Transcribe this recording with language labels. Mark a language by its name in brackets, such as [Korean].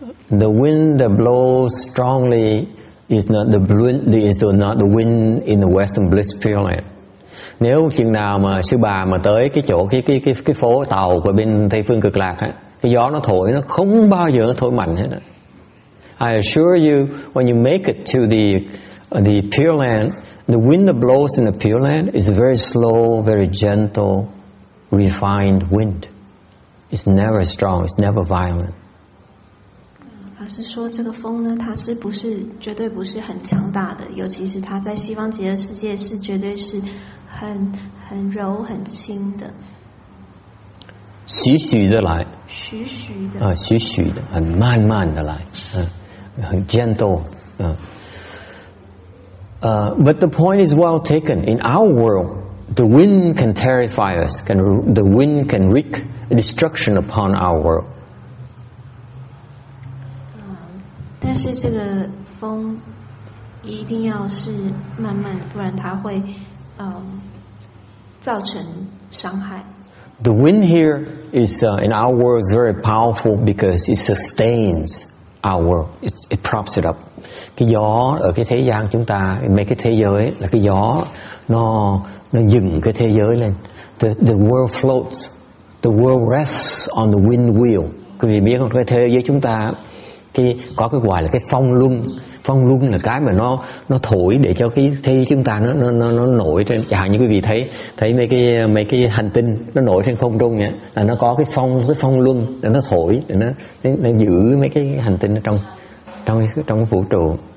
[English] The wind that blows strongly is not the wind in the Western Bliss Pureland. [Vietnamese] Nếu chừng nào mà sư bà mà tới cái chỗ cái phố tàu của bên Tây Phương Cực Lạc á, cái gió nó thổi nó không bao giờ nó thổi mạnh hết á. [English] I assure you, when you make it to the Pure Land, the wind that blows in the Pure Land is a very slow, very gentle, refined wind. It's never strong. It's never violent. [Chinese] 法师说，这个风呢，它是绝对不是很强大的，尤其是它在西方极乐世界是绝对是很柔很轻的。徐徐的来，徐徐的，很慢慢的来，很 [English] gentle. But the point is well taken. In our world, the wind can terrify us. The wind can wreak destruction upon our world. [Chinese] 但是这个风一定要是慢慢，不然它会造成伤害。 [English] The wind here is in our world is very powerful because it sustains our world. It props it up. [Vietnamese] Cái gió ở cái thế gian chúng ta, mấy cái thế giới là cái gió nó dừng cái thế giới lên. [English] The world floats. The world rests on the wind wheel. [Vietnamese] Quý vị biết không, cái thế giới chúng ta có cái gọi là cái phong luân. Phong luân là cái mà nó thổi để cho cái thế chúng ta nó nổi trên. Chẳng hạn như quý vị thấy mấy cái hành tinh nó nổi trên không trung vậy, là nó có cái phong luân để nó thổi, để nó giữ mấy cái hành tinh ở trong vũ trụ.